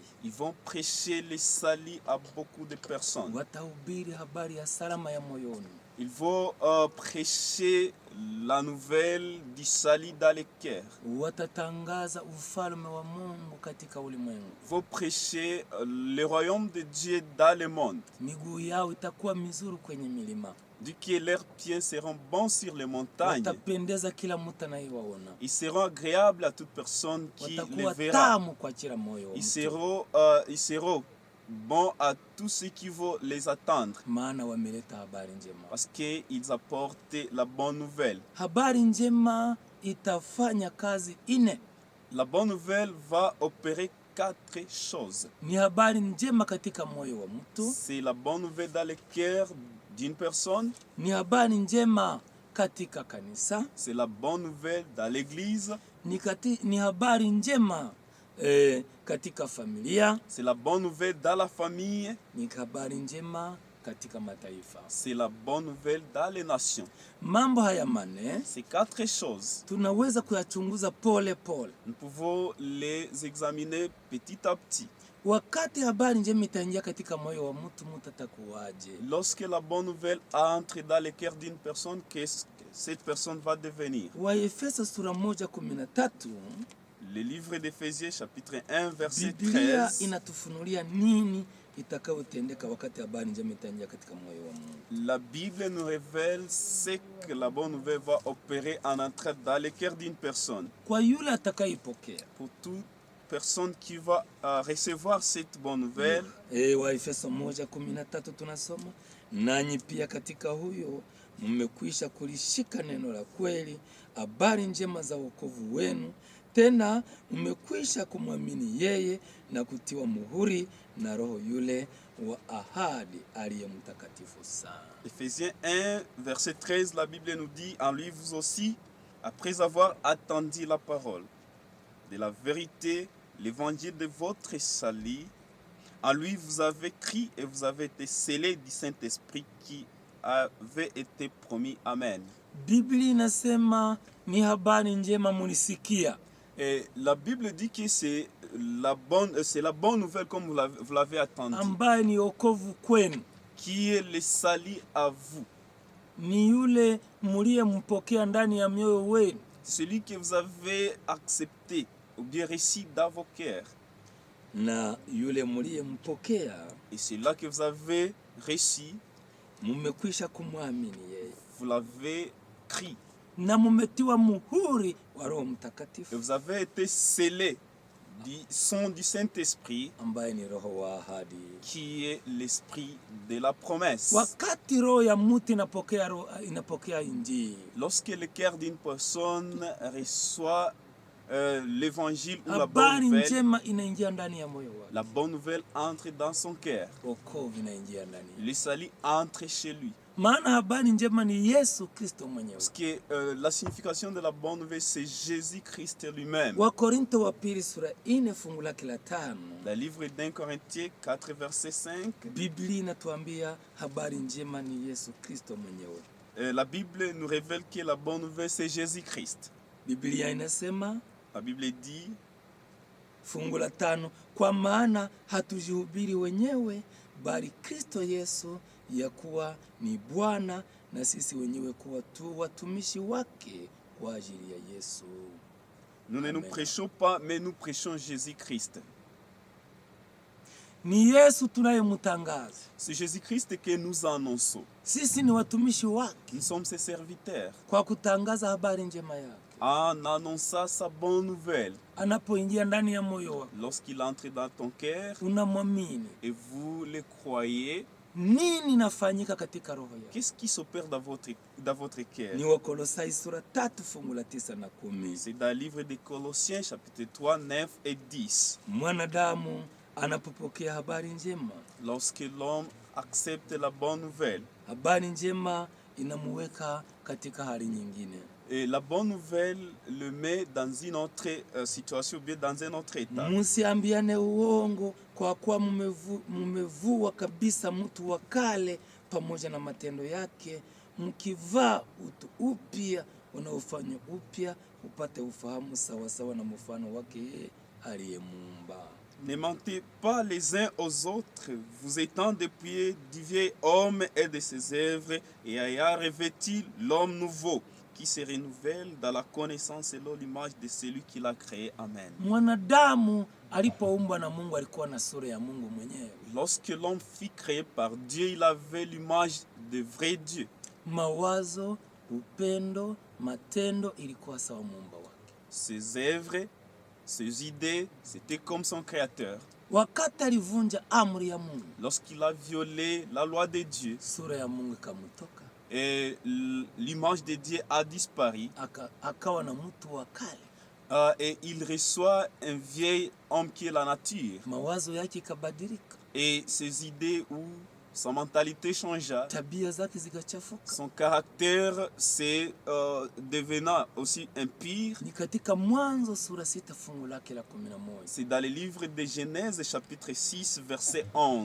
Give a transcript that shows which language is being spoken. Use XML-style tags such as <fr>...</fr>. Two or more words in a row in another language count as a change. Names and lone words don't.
<fr>ils vont prêcher les salis à beaucoup de personnes.</fr> <sw>Watahubiri habari ya salama ya moyoni.</sw> <fr>Ils vont prêcher la nouvelle du salut dans les cœurs.</fr> <sw>Watatangaza ufalme wa Mungu katika ulimwengu.</sw> <fr>Ils vont prêcher le royaume de Dieu dans le monde.</fr> <sw>Miguu yao itakuwa mizuri kwenye milima.</sw> <fr>Du que leurs pieds seront bons sur les montagnes.</fr> <sw>Watapendeza kila mtu anayewaona.</sw> <fr>Ils seront agréables à toute personne qui les</fr> <sw>Watakuwa</sw> <fr>verra.</fr> <sw>tamu kwa kila moyo.</sw> <fr>Ils seront bons à tous ceux qui vont les attendre.</fr> <sw>Maana wameleta habari njema.</sw> <fr>Parce qu'ils apportent la bonne nouvelle.</fr> <sw>Habari njema itafanya kazi ine.</sw> <fr>La bonne nouvelle va opérer 4 choses.</fr> <sw>Ni habari njema katika moyo wa mtu.</sw> <fr>C'est la bonne nouvelle dans le cœur d'une personne.</fr> <sw>Ni habari njema katika kanisa.</sw> <fr>C'est la bonne nouvelle dans l'église.</fr> <sw>Ni habari njema katika familia.</sw> <fr>C'est la bonne nouvelle dans la famille.</fr> <sw>Ni habari njema katika mataifa.</sw> <fr>C'est la bonne nouvelle dans les nations.</fr> <sw>Mambo haya mane,</sw> <fr>Ces 4 choses,</fr> <sw>tunaweza kuyachunguza pole pole.</sw> <fr>nous pouvons les examiner petit à petit.</fr> <sw>Wakati habari njema itaingia katika moyo wa mtu, mtu atakuwaje?</sw> <fr>Lorsque la bonne nouvelle entre dans le cœur d'une personne, qu'est-ce que cette personne va devenir?</fr> <sw>Waefeso sura 1:13,</sw> <fr>Le livre d'Éphésiens chapitre 1 verset</fr> <sw>Biblia</sw> <fr>13.</fr> <sw>inatufunulia nini itakayotendeka wakati habari njema itaingia katika moyo wa Mungu.</sw> <fr>La Bible nous révèle ce que la bonne nouvelle va opérer en entrant dans le cœur d'une personne.</fr> <sw>Kwa yule atakayepokea.</sw> <fr>Pour toute personne qui va recevoir cette bonne nouvelle.</fr> <sw>Waefeso 1:13 tunasoma, nanyi pia katika huyo mmekwisha kulishika neno la kweli, habari njema za wokovu wenu, tena mmekwisha kumwamini yeye na kutiwa muhuri na Roho yule wa ahadi aliye mtakatifu sana.</sw> <fr>Éphésiens 1 verset 13, la Bible nous dit, en lui vous aussi, après avoir attendu la parole de la vérité, l'évangile de votre salut, en lui vous avez cru et vous avez été scellés du Saint-Esprit qui avait été promis. Amen.</fr> <sw>Biblia inasema ni habari njema mulisikia.</sw> <fr>Et la Bible dit que c'est la bonne nouvelle comme vous l'avez attendu.</fr> <sw>Ambaye ni wokovu kwenu.</sw> <fr>Qui est le salut à vous.</fr> <sw>Ni yule mliyempokea ndani ya mioyo wenu.</sw> <fr>Celui que vous avez accepté ou bien reçu dans vos cœurs.</fr> <sw>Na yule mliyempokea,</sw> <fr>et celui-là que vous avez reçu,</fr> <sw>mmekwisha kumwamini yeye.</sw> <fr>Vous l'avez cru.</fr> <sw>Na mmetiwa muhuri wa Roho Mtakatifu.</sw> <fr>Et vous avez été scellés du son du Saint-Esprit,</fr> <sw>ambaye ni Roho wa ahadi,</sw> <fr>qui est l'esprit de la promesse.</fr> <sw>Wakati roho ya mtu inapokea injili,</sw> <fr>lorsque le cœur d'une personne reçoit l'évangile ou la bonne nouvelle, la bonne nouvelle entre dans son cœur. Le salut entre chez lui. Parce que la signification de la bonne nouvelle, c'est Jésus-Christ lui-même. Le livre d'un Corinthiens 4 verset 5. La Bible nous révèle que la bonne nouvelle, c'est Jésus-Christ. La Bible dit,</fr> <sw>fungu la 5, kwa maana hatujihubiri wenyewe bali Kristo Yesu ya kuwa ni Bwana, na sisi wenyewe kuwa tu watumishi wake kwa ajili ya Yesu.</sw> <fr>Nous ne nous prêchons pas, mais nous prêchons Jésus-Christ.</fr> <sw>Ni Yesu tunayemtangaza.</sw> <fr>C'est Jésus-Christ que nous annonçons.</fr> <sw>Sisi ni watumishi wake.</sw> <fr>Nous sommes ses serviteurs.</fr> <sw>Kwa kutangaza habari njema yake.</sw> <fr>en annonçant sa bonne nouvelle.</fr> <sw>Anapoingia ndani ya moyo wako,</sw> <fr>Lorsqu'il entre dans ton cœur</fr> <sw>unamwamini,</sw> <fr>et vous le croyez,</fr> <sw>nini nafanyika katika roho yako?</sw> <fr>qu'est-ce qui s'opère dans votre cœur?</fr> <sw>Ni Wakolosai sura 3 fungu la 9 na 10.</sw> <fr>C'est dans le livre des Colossiens chapitre 3, 9 et 10.</fr> <sw>Mwanadamu anapopokea habari njema,</sw> <fr>Lorsque l'homme accepte la bonne nouvelle,</fr> <sw>habari njema inamuweka katika hali nyingine.</sw> <fr>et la bonne nouvelle le met dans une autre situation, ou bien dans un autre état.</fr> <sw>Musiambiane uongo, kwa kuwa mumevua kabisa mtu wa kale pamoja na matendo yake, mkivaa utu upya unaofanywa upya upate ufahamu sawasawa na mfano wake yeye aliyemuumba.</sw> <fr>Ne mentez pas les uns aux autres, vous étant dépouillés du vieil homme et de ses œuvres, et ayant revêtu l'homme nouveau, qui se renouvelle dans la connaissance selon l'image de celui qui l'a créé. Amen.</fr> <sw>Mwanadamu alipoumbwa na Mungu alikuwa na sura ya Mungu mwenyewe.</sw> <fr>Lorsque l'homme fut créé par Dieu, il avait l'image de vrai Dieu.</fr> <sw>Mawazo, upendo, matendo ilikuwa sawa muumba wake.</sw> <fr>Ses œuvres, ses idées, c'était comme son créateur.</fr> <sw>Wakati alivunja amri ya Mungu,</sw> <fr>Lorsqu'il a violé la loi de Dieu,</fr> <sw>sura ya Mungu ikamutoka,</sw> <fr>et l'image de Dieu a disparu,</fr> <sw>akawa na mtu wa kale.</sw> <fr>et il reçoit un vieil homme qui est la nature.</fr> <sw>Mawazo yake ikabadilika,</sw> <fr>Et ses idées ou sa mentalité changea,</fr> <sw>tabia zake zikachafuka.</sw> <fr>son caractère s'est devenant aussi impire.</fr> <sw>Ni katika Mwanzo sura 6 fungu lake la 11.</sw> <fr>C'est dans le livre de Genèse chapitre 6 verset 11.</fr>